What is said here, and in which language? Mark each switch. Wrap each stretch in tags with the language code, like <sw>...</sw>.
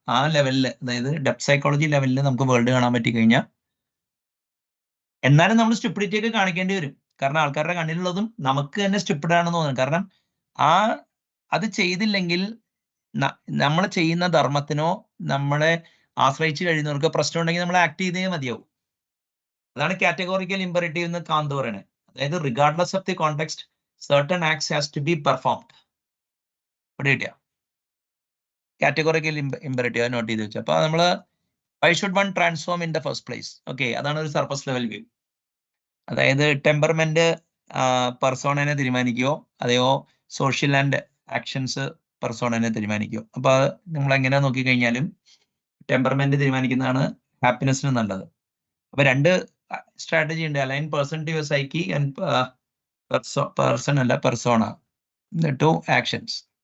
<ml>ആ ലെവലിൽ, അതായത് ഡെപ്ത് സൈക്കോളജി ലെവലിൽ നമുക്ക് വേൾഡ് കാണാൻ പറ്റി കഴിഞ്ഞാൽ എന്നാലും നമ്മൾ സ്റ്റുപ്പിഡിറ്റി ഒക്കെ കാണിക്കേണ്ടി വരും. കാരണം ആൾക്കാരുടെ കണ്ണിലുള്ളതും നമുക്ക് തന്നെ സ്റ്റുപ്പിഡ് ആണെന്ന് തോന്നുന്നു. കാരണം അത് ചെയ്തില്ലെങ്കിൽ നമ്മൾ ചെയ്യുന്ന ധർമ്മത്തിനോ നമ്മളെ ആശ്രയിച്ച് കഴിയുന്നവർക്ക് പ്രശ്നം ഉണ്ടെങ്കിൽ നമ്മൾ ആക്ട് ചെയ്തേ മതിയാവും. അതാണ് കാറ്റഗോറിക്കൽ ഇമ്പറേറ്റീവ് എന്ന് കാന്ത് പറയണേ. അതായത്</ml> <en>Regardless of the context certain acts has to be performed.</en> <ml>പഠിക്കുക കാറ്റഗോറിക്കൽ ഇമ്പറേറ്റീവ് നോട്ട് ചെയ്ത് വെച്ചു. അപ്പൊ നമ്മള്</ml> <en>why should one transform in the first place?</en> <ml>Okay, അതാണ് ഒരു സർഫസ് ലെവൽ വ്യൂ. അതായത് ടെമ്പർമെന്റ് പെർസോണനെ തീരുമാനിക്കുകയോ അതെയോ സോഷ്യൽ ആൻഡ് ആക്ഷൻസ് പെർസോണനെ തീരുമാനിക്കുകയോ. അപ്പൊ നമ്മൾ എങ്ങനെ നോക്കിക്കഴിഞ്ഞാലും ടെമ്പർമെന്റ് തീരുമാനിക്കുന്നതാണ് ഹാപ്പിനെസ്സിന് നല്ലത്. അപ്പൊ രണ്ട് സ്ട്രാറ്റജി ഉണ്ട്,</ml> <en>align person to your psyche and person</en> <ml>അല്ല</ml> <en>Persona to actions.</en>